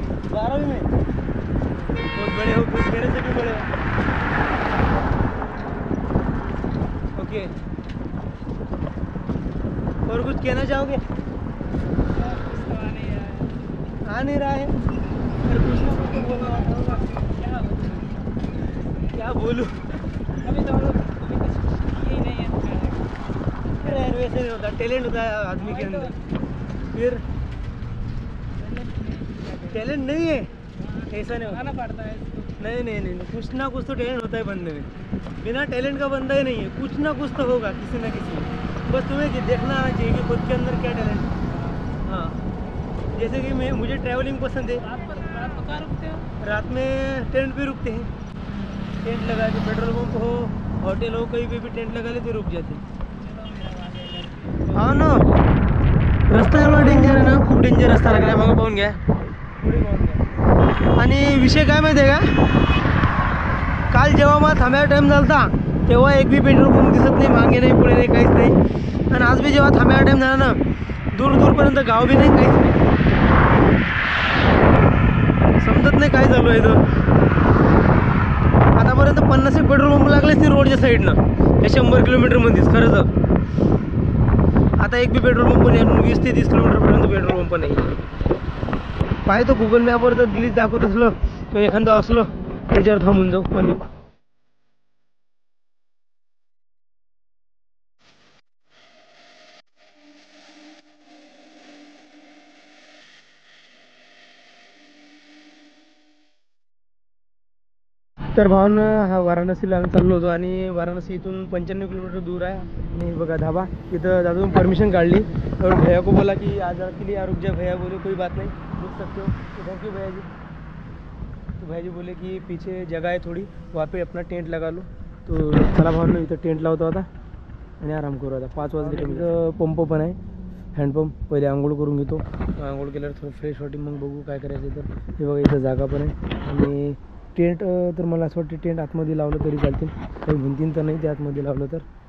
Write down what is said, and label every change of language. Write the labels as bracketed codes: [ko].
[hi] 12वीं में बहुत बड़े हो कुछ मेरे से भी बड़े हो ओके और कुछ कहना चाहोगे आ नहीं रहा है कुछ ना कुछ तो बोलना होगा क्या बोलूं अभी तो यही नहीं है वैसे नहीं होता टैलेंट होता है आदमी के अंदर फिर टैलेंट नहीं है ऐसा नहीं होता पड़ता है। नहीं, कुछ ना कुछ तो टैलेंट होता है बंदे में। बिना टैलेंट का बंदा ही नहीं है, कुछ ना कुछ तो होगा किसी ना किसी में। बस तुम्हें देखना आना चाहिए कि खुद के अंदर क्या टैलेंट है। हाँ, जैसे कि मुझे ट्रैवलिंग पसंद है। रात को कहाँ रुकते हो? रात में टेंट पे रुकते हैं। टेंट लगा के पेट्रोल पंप हो, होटल हो, कहीं पे भी टेंट लगा ले तो रुक जाते हैं। [mr] हाँ ना, रस्ता एवढा डेंजर आहे ना, खूप डेंजर रस्ता लागला मग पाहून घ्या पुढे पाहून घ्या। आणि विषय काय माहिती आहे का, काल जेव्हा मला थांबायला टाईम झाला तेव्हा एक बी पेट्रोल पंप दिसत नाही, मागे नाही पुढे नाही काहीच नाही। आणि आज बी जेव्हा थांबायला टाईम झाला ना, दूरपर्यंत गाव बी नाही, काहीच नाही, समजत नाही काय चालू आहे इथं। आतापर्यंत 50 पेट्रोल पंप लागलेच नाही रोडच्या साईडनं, हे 100 किलोमीटरमध्येच खरं तर। आता एक बी पेट्रोल पंप नाही, 20 ते 30 किलोमीटरपर्यंत पेट्रोल पंप नाही। पाहिजे तो गुगल मॅपवर तर दिल्लीत दाखवत असलं तर एखादं असलं त्याच्यावर थांबून जाऊ पण। तर भावना हा वाराणसीला आम्ही चाललो होतो आणि वाराणसी इथून 95 किलोमीटर दूर आहे। आणि बघा धाबा, इथं दादून परमिशन काढली [hi] और भैया को बोला कि आज के लिए रुक जाए। भैया बोले कोई बात नहीं, रुक सकते हो। तो थैंक यू भैया जी। तो भैया जी बोले कि पीछे जगह है थोड़ी, वहाँ पे अपना टेंट लगा लो। [mr] तो चला भावना इथं टेंट लावतो आता आणि आराम करू आता। 5 वाजले कमी। इथं पंप पण आहे, हँडपंप। पहिले आंघोळ करून घेतो, आंघोळ केल्यावर थोडं फ्रेश वाटेल, मग बघू काय करायचं। तर हे बघा इथं जागा पण आहे। आणि टेंट तर मला असं वाटतं टेंट आतमध्ये लावलं तरी चालतील, काही म्हणतील तर नाही ते आतमध्ये लावलं तर।